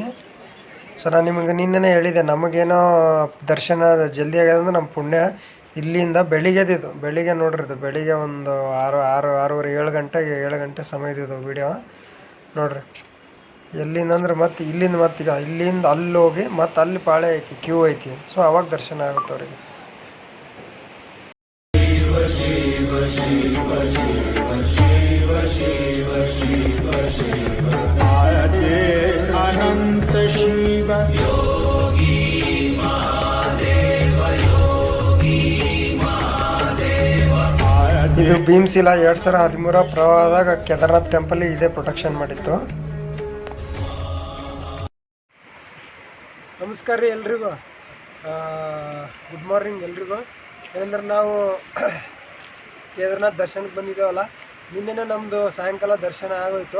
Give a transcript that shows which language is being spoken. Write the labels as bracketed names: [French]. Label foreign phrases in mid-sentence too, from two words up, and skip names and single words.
[Kannada] ಸೊ ನಾನು ನಿಮಗೆ ನಿನ್ನೆ ಹೇಳಿದೆ, ನಮಗೇನೋ ದರ್ಶನ ಜಲ್ದಿ ಆಗ್ಯದಂದ್ರೆ ನಮ್ಮ ಪುಣ್ಯ. ಇಲ್ಲಿಂದ ಬೆಳಿಗ್ಗೆದಿದ್ದು, ಬೆಳಿಗ್ಗೆ ನೋಡ್ರಿ, ಇದು ಬೆಳಿಗ್ಗೆ ಒಂದು 6:30 7 ಗಂಟೆ ಸಮಯದಿದ್ದು ವಿಡಿಯೋ ನೋಡ್ರಿ. ಎಲ್ಲಿಂದ ಅಂದ್ರೆ ಮತ್ತೆ ಇಲ್ಲಿಂದ ಮತ್ತೀಗ ಇಲ್ಲಿಂದ ಅಲ್ಲಿ ಹೋಗಿ ಮತ್ತೆ ಅಲ್ಲಿ ಪಾಳೆ ಐತಿ, ಕ್ಯೂ ಐತಿ. ಸೊ ಅವಾಗ ದರ್ಶನ ಆಗುತ್ತೆ ಅವ್ರಿಗೆ. [Hindi] अनंत शिव योगी महादेव योगी महादेव. [Kannada] ಇದು ಭೀಮ್ಶಿಲಾ 2013 ಪ್ರವಾಹದಾಗ ಕೇದಾರ್ನಾಥ್ ಟೆಂಪಲ್ ಇದೇ ಪ್ರೊಟೆಕ್ಷನ್ ಮಾಡಿತ್ತು. ನಮಸ್ಕಾರ ರೀ ಎಲ್ರಿಗೂ. [English] good morning [Kannada] ಎಲ್ರಿಗೂ. ಏನಂದ್ರೆ ನಾವು ಕೇದಾರ್ನಾಥ್ ದರ್ಶನಕ್ಕೆ ಬಂದಿದ್ದೇವಲ್ಲ, ನಿನ್ನೆ ನಮ್ಮದು ಸಾಯಂಕಾಲ ದರ್ಶನ ಆಗೋಯ್ತು.